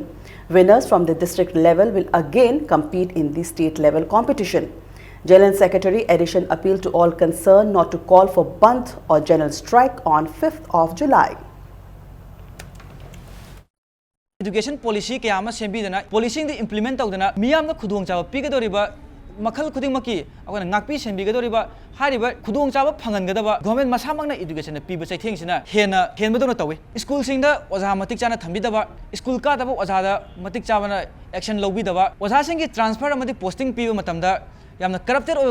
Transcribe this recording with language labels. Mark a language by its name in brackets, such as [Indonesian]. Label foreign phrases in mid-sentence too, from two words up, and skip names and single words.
[English] Winners from the district level will again compete in the state-level competition. General Secretary Edison appealed to all concerned not to call for Bandh or general strike on 5th of July. Education policy [Manipuri] kaya ama sembidana policy the implement tawdana miyam na khudong chawa pigadoriba makhal khuding maki akona ngakpi sembigadoriba hariba khudong chawa phangangadaba government masamangna education na piba chaitheng sina hena henbadona tawi school singda oja matik chana thambidaba school ka daba oja da matik chawana action lobidaba oja singi transfer amadi posting piba matamda yamna corrupted oy